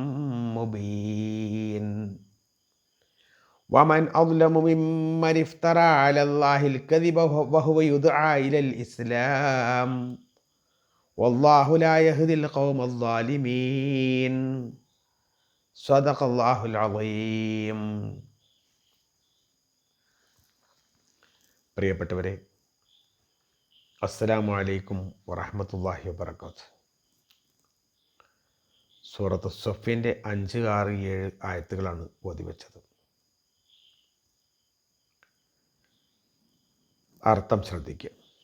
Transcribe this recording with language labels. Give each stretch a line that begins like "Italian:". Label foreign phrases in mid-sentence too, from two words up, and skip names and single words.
Arabic: مبين ومن أظلم ممن افترى على الله الكذب وهو يدعى إلى الإسلام والله لا يهدي القوم الظالمين. صدق الله العظيم.
Malayalam: പ്രിയപ്പെട്ടവരെ,
Arabic: السلام عليكم ورحمة الله وبركاته.
Malayalam: സൂറത്ത് സഫിൻ്റെ 5, 6, 7 ആയത്തുകളാണ് ഓതിവെച്ചത്. അർത്ഥം ശ്രദ്ധിക്കുക.